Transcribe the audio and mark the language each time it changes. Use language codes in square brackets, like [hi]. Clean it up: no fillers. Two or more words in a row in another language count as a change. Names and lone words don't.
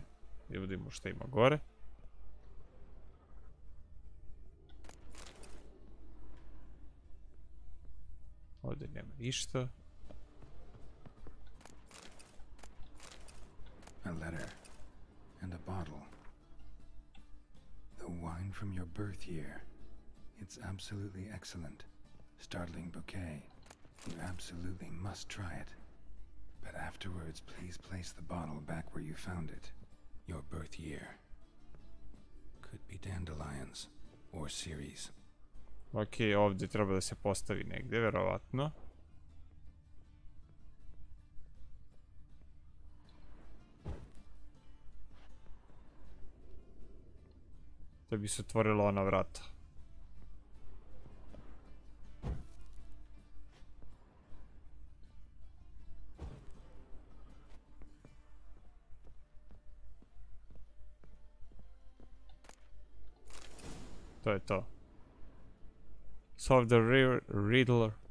[bs] Da vidimo šta ima gore. Ovdje nema ništa. [en] A letter. And a bottle. The wine from your birth year. It's absolutely excellent. Startling bouquet. You absolutely must try it. But afterwards, please place the bottle back where you found it. Your birth year. Could be dandelions. Or ceres. [bs] Ok, ovdje treba da se postavi negdje, verovatno. Da bi se otvorila ona vrata. To je to. [en] Solve the riddle.